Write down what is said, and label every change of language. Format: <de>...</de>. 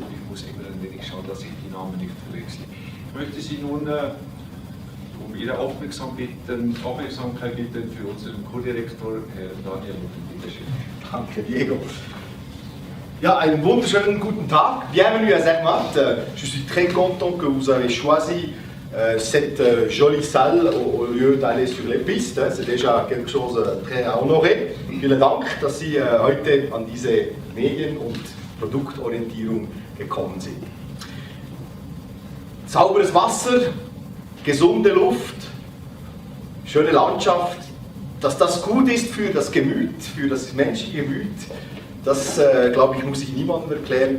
<de>Ich muss immer ein wenig schauen, dass ich die Namen nicht verwechsle. Ich möchte Sie nun um Ihre Aufmerksamkeit bitten für unseren Co-Direktor, Herr Daniel Müller. Danke, Diego. Ja, einen wunderschönen guten Tag.</de> <fr>Bienvenue à Zermatt. Je suis très content que vous avez choisi cette jolie salle au lieu d'aller sur les pistes. C'est déjà quelque chose de très honoré.</fr> <de>Vielen Dank, dass Sie heute an diese Medien- und Produktorientierung gekommen sind. Sauberes Wasser, gesunde Luft, schöne Landschaft, dass das gut ist für das Gemüt, für das menschliche Gemüt, das glaube ich, muss ich niemandem erklären.</de>